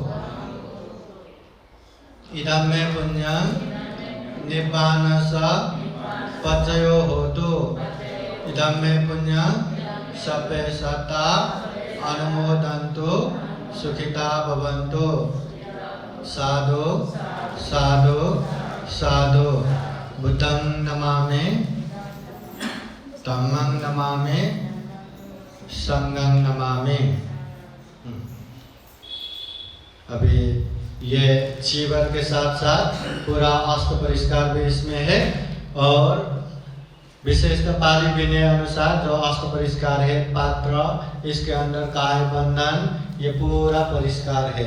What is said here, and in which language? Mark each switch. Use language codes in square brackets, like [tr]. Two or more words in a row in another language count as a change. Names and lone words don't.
[pi] इदं मे पुण्यं निब्बानस पचयो होतु। इदं मे पुण्यं सभ्ये सत्ता अनुमोदन्तु सुखिता भवन्तु। साधु साधु साधु। बुद्धं नमामि, धम्मं नमामि, संघं नमामि। [hi] अभी ये चीवर के साथ साथ पूरा अष्ट परिष्कार भी इसमें है और विशेषतः पाली विनय अनुसार जो अष्ट परिष्कार है, पात्र, इसके अंदर काय बंधन, ये पूरा परिष्कार है।